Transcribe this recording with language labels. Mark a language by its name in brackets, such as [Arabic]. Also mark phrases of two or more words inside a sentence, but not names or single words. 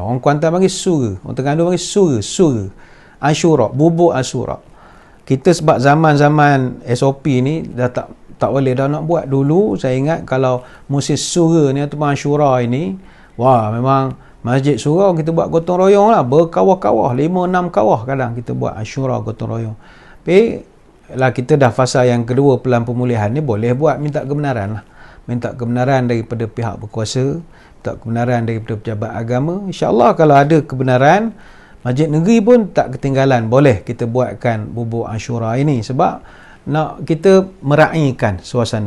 [Malay] Orang Kuantan panggil sura. Orang Terengganu panggil sura. Ashura, bubur Ashura. Kita sebab zaman-zaman SOP ni dah tak boleh dah nak buat. Dulu saya ingat kalau musim sura ni atau Ashura ini, wah, memang Masjid Surau kita buat gotong royong lah, berkawah-kawah, 5-6 kawah kadang kita buat Ashura gotong royong. Tapi lah kita dah fasa yang kedua pelan pemulihan ni, boleh buat, minta kebenaran lah. Minta kebenaran daripada pihak berkuasa, minta kebenaran daripada pejabat agama. InsyaAllah kalau ada kebenaran, Masjid Negeri pun tak ketinggalan, boleh kita buatkan bubur Ashura ini, sebab nak kita meraihkan suasana.